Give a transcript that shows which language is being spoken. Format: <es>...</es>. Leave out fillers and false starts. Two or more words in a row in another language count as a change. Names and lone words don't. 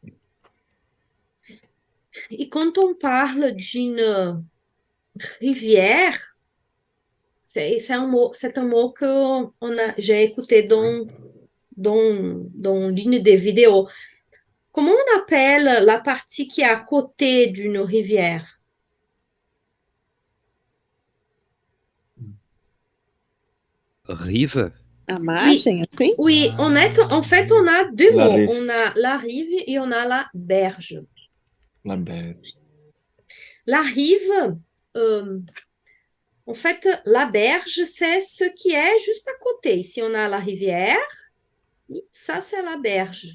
<fr>Et quand on parle d'une rivière, c'est un mot que j'ai écouté dans l'une des vidéos. Comment on appelle la partie qui est à côté d'une rivière? Rive?</fr> <pt>A margem, assim?</pt> <fr>Oui, en fait, on a deux La mots. rive. On a la rive et on a la berge. La berge. La rive, en fait, la berge, c'est ce qui est juste à côté. Ici, on a la rivière. Ça, c'est la berge.</fr>